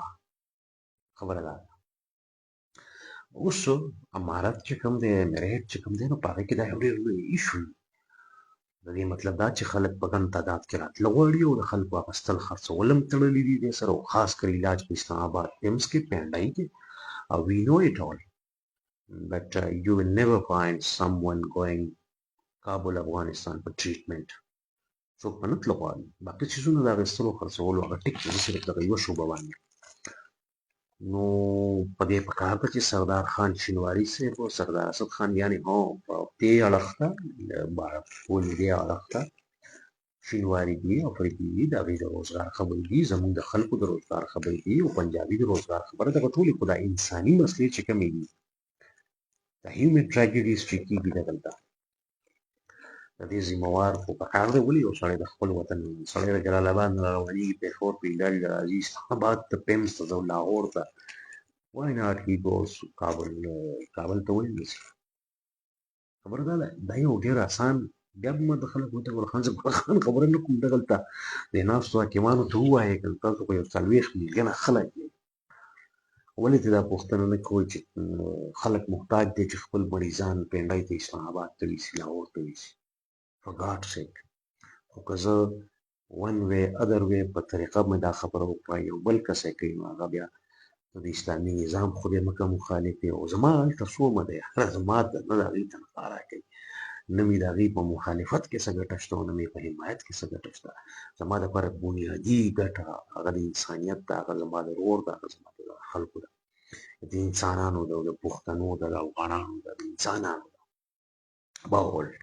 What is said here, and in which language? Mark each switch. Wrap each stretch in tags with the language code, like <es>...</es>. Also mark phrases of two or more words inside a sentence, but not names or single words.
<ps>خبره دا ده. اوس امارت چې کوم دی، امیریت چې کوم دی، نو په هغې کې دا یو ډېر لوی ایشو دی. د دې مطلب دا چې خلک په ګڼ تعداد کې راتله غواړي او د خلکو اخیستل خرڅول هم تړلي دي دې سره، او خاص کر علاج په اسلام آباد ایمس کې، پینډای کې.</ps> <en>We know it all, but you will never find someone going</en> <ps>کابل افغانستان په ټریټمنټ. څوک به نه تله غواړي. باقي څیزونه د اخیستلو خرڅولو هغه ټیک دی، صرف دغه یوه شعبه باندې. نو په دې پکار ده چې سردار خان شینواري صاحب او سردار اسد خان یعنې په دې اړخ ته ولې دې اړخ ته شینواري دي، افریقي دي، د هغوی د روزګار خبرې دي، زموږ د خلکو د روزګار خبرې دي، او پنجابي د روزګار خبره. دغه ټولې خو دا انساني مسلې چې کومې دي، د</ps> <en>human tragedies</en> <ps>چې کېږي دلته، د دې ذمهوار خو پکار دی. ولې یو سړی د خپل وطن سړی د جلال آباد نه راروانېږي، پېښور ته علاج ته راځي، اسلام آباد ته، پیمز ته، لاهور ته،</ps> <en>why not he goes</en> <ps>کابل ته ولې نه ځي؟ خبره دا ده. دا یو ډېر اسان، بیا به ما د خلکو ته ګل خان زه ګل خان خبره نه کوم، دغلته د ناستو حاکمانو ته ووایه که تاسو خو یو 40 میلیونه خلک یې، ولې دې دا پوښتنه نه کوئ چې خلک محتاج دي چې خپل مریضان پینډای ته، اسلام آباد ته ویسي، لاهور ته ویسي.</ps> <en>for God's sake.</en> <ps>خو که زه</ps> <en>one way other way</en> <ps>په طریقه مې دا خبره وکړه، یو بل کس یې کوي، نو هغه بیا د اسلامي نظام خدای مکه مخالف دی او زما هلته څومره دی هره زما ته نه د هغوی تنخوا راکوي نه مې د هغوی په مخالفت کې څه ګټه شته او نه مې په حمایت کې څه ګټه شته زما دپاره بنیادي ګټه هغه د انسانیت ده هغه زما د ورور ده هغه زما د خلکو ده د انسانانو ده د پښتنو ده د افغانانو ده د انسانانو ده باول</ps>